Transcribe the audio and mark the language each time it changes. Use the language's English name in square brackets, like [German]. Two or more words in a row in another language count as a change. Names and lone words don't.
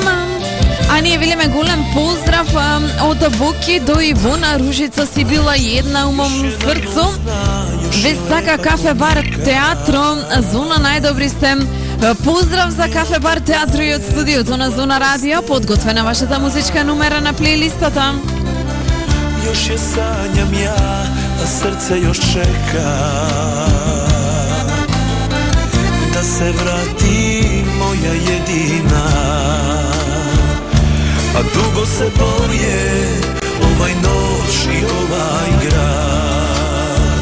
[Macedonian] А ние велиме голем поздрав од Боки до Ивона. Ружица си била една умом срцу. Ве сака кафе бар театро. Зона најдобри сте. Поздрав за кафе бар театро и од студиото на Зона Радио. Подготвена вашата музичка номера на плейлистата. [Serbian] Još je sanjam ja, a srce još čeka da se vrati moja jedina. A dugo se boje ovaj noć i ovaj grad.